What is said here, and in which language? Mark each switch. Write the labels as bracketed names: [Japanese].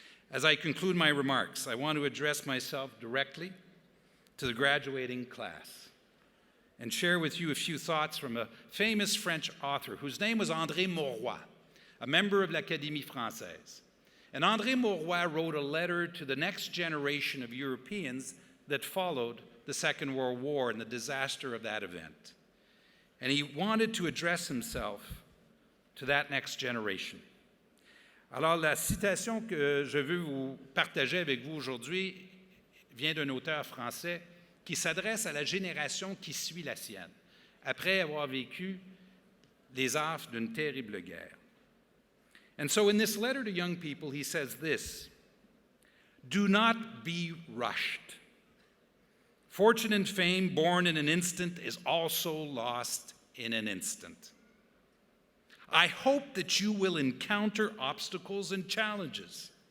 [English] As I conclude my remarks, I want to address myself directly to the graduating class and share with you a few thoughts from a famous French author whose name was André Mauroy, a member of l'Académie Française. And André Mauroy wrote a letter to the next generation of Europeans that followed the Second World War and the disaster of that event. And he wanted to address himself to that next generation. [French] Alors, la citation que je veux vous partager avec vous aujourd'hui vient d'un auteur français qui s'adresse à la génération qui suit la sienne, après avoir vécu les affres d'une terrible guerre. [English] And so in this letter to young people, he says this: do not be rushed. Fortune and fame born in an instant is also lost in an instant. I hope that you will encounter obstacles and challenges.